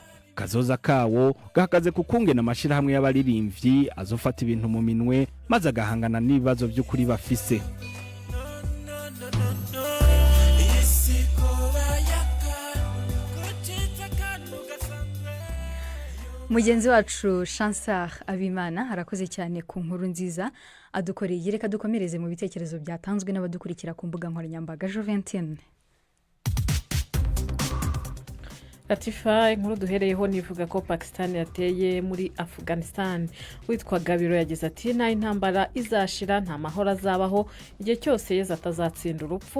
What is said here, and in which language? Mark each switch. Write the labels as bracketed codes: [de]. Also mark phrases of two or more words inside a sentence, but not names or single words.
[rn] Kazoza kawo gahagaze kukungena amashirahamwe y'abaririmbyi azofata ibintu mu minwe maze agahangana n'ibibazo by'ukuri bafise. [rw] Mugenzi wacu Chansard Abimana arakoze cyane ku nkuru nziza adukoreye. Reka dukomereze mu bitekerezo byatanzwe n'abadukurikira ku mbuga nkoranyambaga. Joventine Latifa, inkuru duhereyeho nivuga ko Pakistan yateye muri Afghanistan. Witwa Gabiro yagize ati nta intambara izashira, nta mahoro azabaho igihe cyose Yezu atazatsinda urupfu.